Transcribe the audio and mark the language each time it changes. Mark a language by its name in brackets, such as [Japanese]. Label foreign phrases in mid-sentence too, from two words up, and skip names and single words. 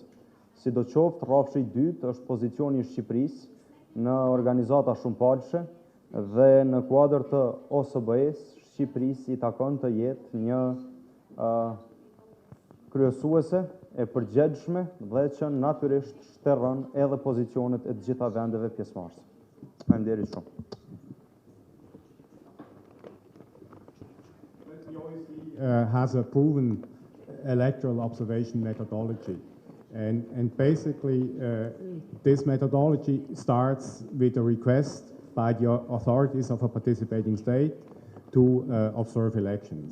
[Albanian] Sidoqoftë, rrafshi i dytë është pozicioni i Shqipërisë në organizata shumëpalëshe dhe në kuadër të OSBE-s, Shqipërisë i takon të jetë një kryesuese e përgjegjshme dhe që natyrisht shterron edhe pozicionet e të gjitha vendeve pjesëmarrëse. Faleminderit shumë. [English] Has a proven electoral observation methodology. And basically, this methodology starts with a request by the authorities of a participating state to observe elections.